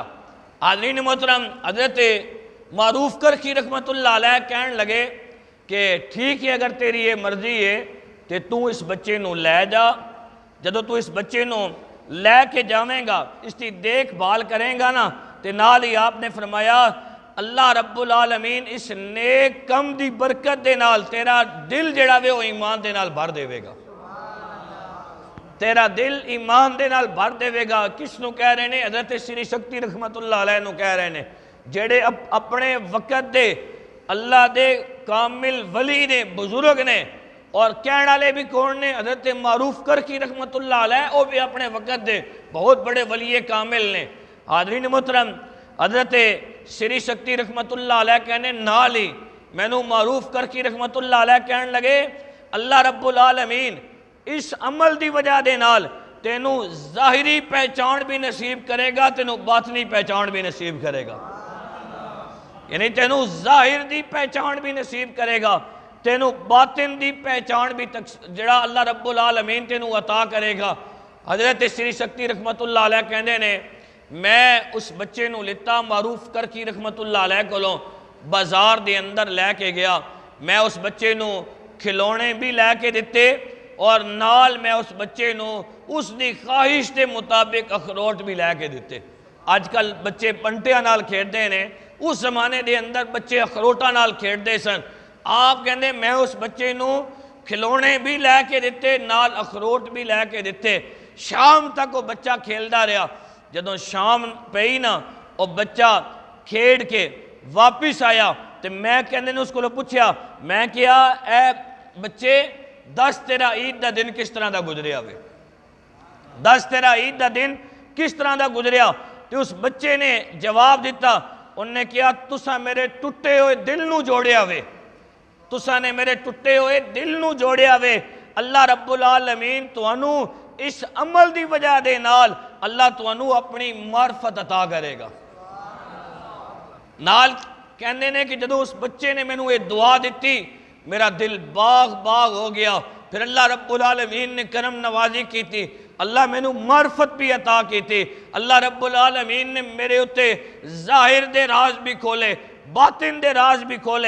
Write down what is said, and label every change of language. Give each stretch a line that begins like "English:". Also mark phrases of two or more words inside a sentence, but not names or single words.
Punjabi: حاضرین محترم، حضرت معروف کرخی رحمت اللہ علیہ کہن لگے کہ ٹھیک ہے اگر تیری یہ مرضی ہے تے تو اس بچے نو لے جا، جدو تو اس بچے نو لے کے جاویں گا، اس کی دیکھ بھال کریں گا نا، تے نال ہی آپ نے فرمایا اللہ رب العالمین اس نیک کم دی برکت دے نال تیرا دل جڑا وے وہ ایمان دے نال بھر دے وے گا، تیرا دل ایمان دے نال بھر دے وے گا۔ کس نو کہہ رہے ہیں؟ حضرت سری شکتی رحمت اللہ علیہ نو کہہ رہے ہیں، جڑے اپنے وقت دے اللہ دے کامل ولی نے، بزرگ نے، اور کہنا لے بھی کون نے؟ حضرت معروف کرخی رحمت اللہ علیہ، وہ بھی اپنے وقت دے بہت بڑے ولی کامل نے۔ حاضرین محترم، حضرت سری شکتی رحمت اللہ علیہ کہنے نالی مینو معروف کرخی رحمت اللہ علیہ کہن لگے اللہ رب العالمین اس عمل دی وجہ دے نال تینو ظاہری پہچان بھی نصیب کرے گا، تینو باطنی پہچان بھی نصیب کرے گا، یعنی تینو ظاہر دی پہچان بھی نصیب کرے گا، تینو باطن دی پہچان بھی جڑا اللہ رب العالمین تینو عطا کرے گا۔ حضرت سری شکتی رحمت اللہ علیہ کہندے نے میں اس بچے نو لیتا معروف کرخی رحمت اللہ علیہ کولوں بازار دے اندر لے کے گیا، میں اس بچے نو کھلونے بھی لے کے دیتے اور نال میں اس بچے نو اس دی خواہش دے مطابق اخروٹ بھی لے کے دیتے۔ آج کل بچے پنٹیاں نال کھیڑ دے نے، اس زمانے دے اندر بچے اخروٹاں نال کھیڑ دے سن۔ آپ کہندے میں اس بچے نو کھلونے بھی لے کے دیتے، نال اخروٹ بھی لے کے دیتے، شام تک وہ بچہ کھیلدا رہا۔ جدوں شام پئی نا وہ بچہ کھیڑ کے واپس آیا تو میں کہندے نے اس کو پوچھیا، میں کیا اے بچے دس تیرا عید دا دن کس طرح دا گزریا ہوئے، دس تیرا عید دا دن کس طرح دا گزریا؟ تو اس بچے نے جواب دیتا، انہوں نے کیا تساں میرے ٹوٹے ہوئے دل نو جوڑیا ہوئے، تساں نے میرے ٹوٹے ہوئے دل نو جوڑیا ہوئے، اللہ رب العالمین توانو اس عمل دی وجہ دے نال اللہ توانو اپنی معرفت عطا کرے گا۔ نال کہنے نے کہ جدو اس بچے نے میں نو یہ دعا دیتی میرا دل باغ باغ ہو گیا، پھر اللہ رب العالمین نے کرم نوازی کی تھی، اللہ میں نو معرفت بھی عطا کی تھی، اللہ رب العالمین نے میرے اتے ظاہر دے راز بھی کھولے، باطن دے راز بھی کھولے۔